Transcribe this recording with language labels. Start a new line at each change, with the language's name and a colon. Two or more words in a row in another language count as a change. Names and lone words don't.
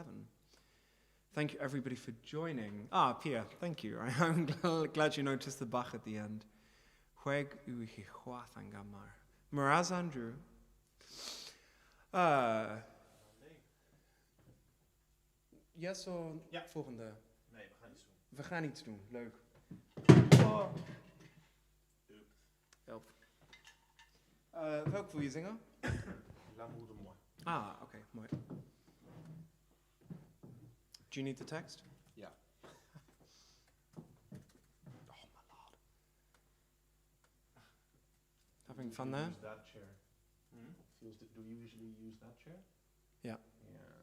English: Thank you, everybody, for joining. Ah, Pia, thank you. I'm glad you noticed the Bach at the end. Hueg u hihuathangamar. Miraz Andrew. Yes or
Dutch: Ja. volgende? Nee, we gaan iets doen. We gaan iets doen. Leuk. Help. Welk wil je zingen? L'amour de moi. Ah, oké, mooi.
English: Do you need the text?
Dutch: Ja.
English: Oh my lord. Having fun there? Use that chair. Do you usually use that chair? Yeah. Yeah.